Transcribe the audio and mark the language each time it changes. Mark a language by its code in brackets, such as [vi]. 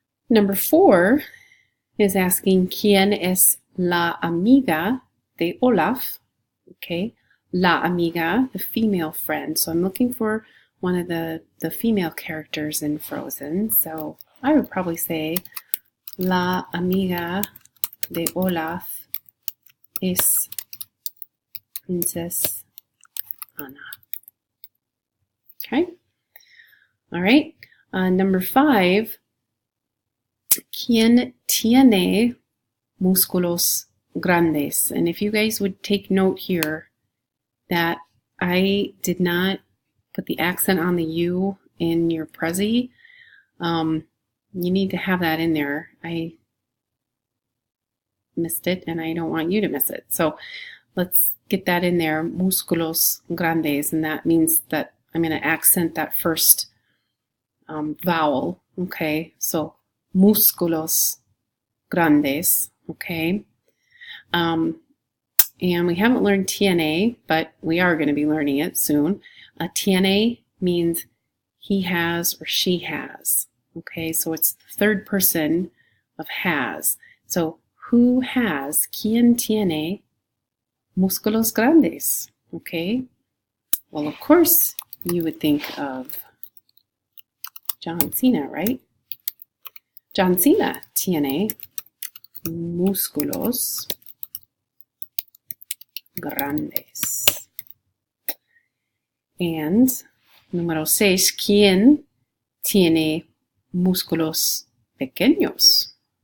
[en] Number 4 is asking [es] ¿quién es la amiga de Olaf? [en] Okay. [es] La amiga, [en] the female friend. So I'm looking for one of the female characters in Frozen. So I would probably say [es] la amiga de Olaf es [en] Princess Anna. Okay. All right. Number 5, [es] ¿quién tiene músculos grandes? [en] And if you guys would take note here that I did not put the accent on the U in your Prezi. You need to have that in there. I missed it, and I don't want you to miss it. So let's get that in there, [es] músculos grandes, [en] and that means that I'm going to accent that first vowel, okay? [es] So músculos grandes, okay? [en] And we haven't learned TNA, but we are going to be learning it soon. TNA means he has or she has. Okay, so it's the third person of has. So who has? [es] ¿Quién tiene músculos grandes? [en] Okay, well, of course, you would think of John Cena, right? [es] John Cena tiene músculos grandes. And número 6, ¿quién tiene músculos pequeños?